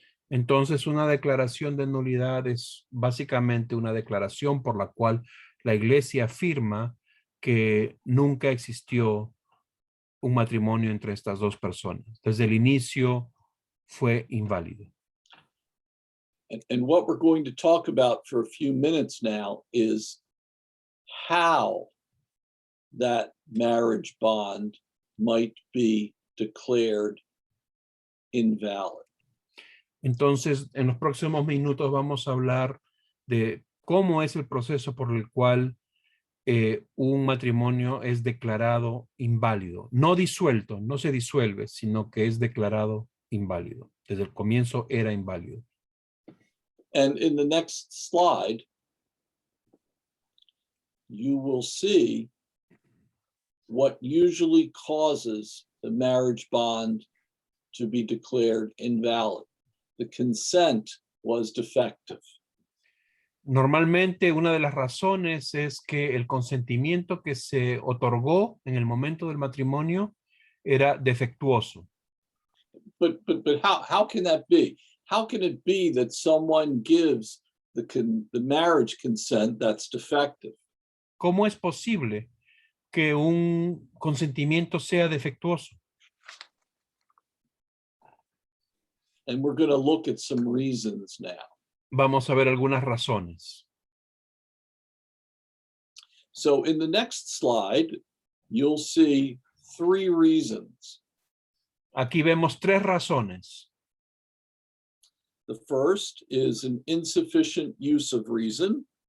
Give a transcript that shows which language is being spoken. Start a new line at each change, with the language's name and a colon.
Spanish: Entonces, una declaración de nulidad es básicamente una declaración por la cual la iglesia afirma que nunca existió un matrimonio entre estas dos personas. Desde el inicio fue inválido.
English: And what we're going to talk about for a few minutes now is how that marriage bond might be declared invalid.
Spanish: Entonces, en los próximos minutos vamos a hablar de cómo es el proceso por el cual un matrimonio es declarado inválido. No disuelto, no se disuelve, sino que es declarado inválido. Desde el comienzo era inválido.
English: And in the next slide, you will see what usually causes the marriage bond to be declared invalid. The consent was defective.
Spanish: Normalmente una de las razones es que el consentimiento que se otorgó en el momento del matrimonio era defectuoso.
English: But how can that be? How can it be that someone gives the marriage consent that's defective?
Spanish: ¿Cómo es posible que un consentimiento sea defectuoso?
English: And we're going to look at some reasons now.
Spanish: Vamos a ver algunas razones.
English: So in the next slide, you'll see 3 reasons.
Spanish: Aquí vemos 3 razones.
English: The first is an insufficient use of reason.